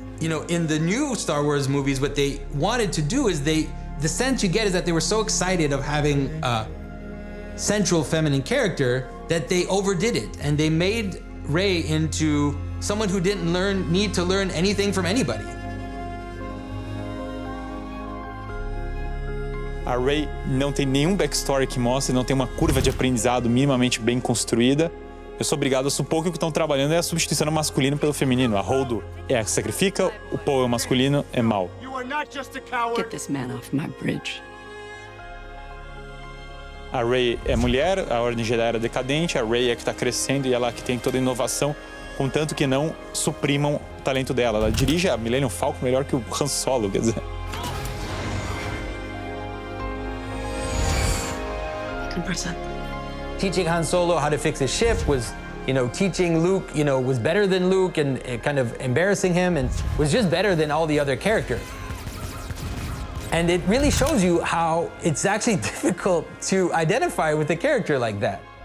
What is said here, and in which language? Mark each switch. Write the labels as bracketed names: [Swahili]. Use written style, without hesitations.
[English] You know, in the new Star Wars movies, what they wanted to do is the sense you get is that they were so excited of having a central feminine character that they overdid it. And they made Rey into someone who didn't need to learn anything from anybody. [Portuguese] A Rey não tem nenhum backstory que mostre, não tem uma curva de aprendizado minimamente bem construída. Eu sou obrigado a supor que o que estão trabalhando é a substituição do masculino pelo feminino. A Holdo é a que sacrifica, o Poe é o masculino, é mau. [English] Get this man off my bridge. [Portuguese] A Rey é mulher, a Ordem Jedi era decadente, a Rey é que está crescendo e ela que tem toda a inovação, contanto que não suprimam o talento dela. Ela dirige a Millennium Falcon melhor que o Han Solo, quer dizer. [English] Teaching Han Solo how to fix his ship was, teaching Luke, was better than Luke and kind of embarrassing him and was just better than all the other characters. And it really shows you how it's actually difficult to identify with a character like that.